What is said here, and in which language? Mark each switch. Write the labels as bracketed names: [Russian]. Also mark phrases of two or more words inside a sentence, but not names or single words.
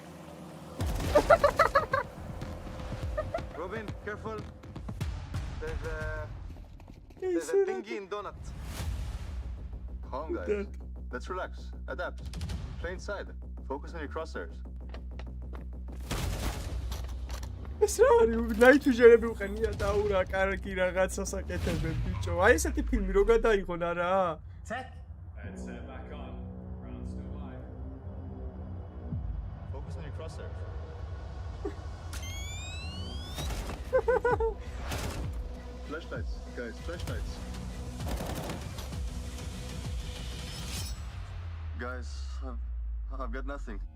[English] Robin, careful. There's a thingy in donut. Calm, guys. Let's relax. Adapt. Play inside. Focus on your crosshairs. Sorry, [Georgian] ნაითუჟერები უყენია და აურა კარგი რაღაცას აკეთებენ ბიჭო. აი ესეთი ფილმი რო გადაიღონ არა? [English] Tech. It's back on. Round still live. Focus on your crosshairs. Flashlights, guys, flashlights. Guys, I've got nothing.